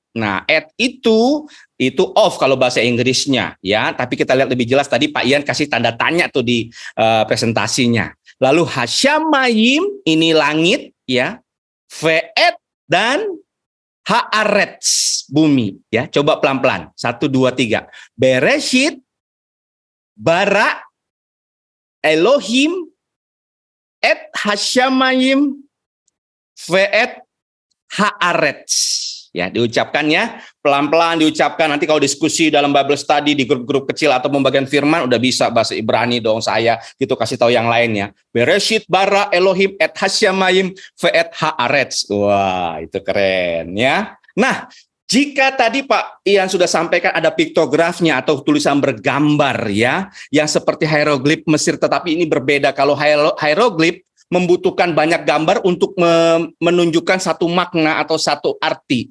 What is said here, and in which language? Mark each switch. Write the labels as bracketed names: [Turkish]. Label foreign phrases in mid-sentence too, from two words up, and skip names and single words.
[Indonesian] Nah, et itu off kalau bahasa Inggrisnya ya, tapi kita lihat lebih jelas tadi Pak Ian kasih tanda tanya tuh di presentasinya. Lalu hasyamayim ini langit ya, ve'et dan haaretz bumi ya. Coba pelan-pelan. 1 2 3. [Hebrew] בראשית ברא אלהים את השמים ואת הארץ. [Indonesian] Ya, diucapkannya pelan-pelan diucapkan. Nanti kalau diskusi dalam [English] Bible study [Indonesian] di grup-grup kecil atau pembagian firman udah bisa bahasa Ibrani dong saya gitu, kasih tahu yang lainnya. [Hebrew] בראשית ברא אלהים את השמים ואת הארץ. [Indonesian] Wah, itu keren ya. Nah, jika tadi Pak Ian sudah sampaikan ada piktografnya atau tulisan bergambar ya, yang seperti hieroglif Mesir, tetapi ini berbeda. Kalau hieroglif membutuhkan banyak gambar untuk menunjukkan satu makna atau satu arti.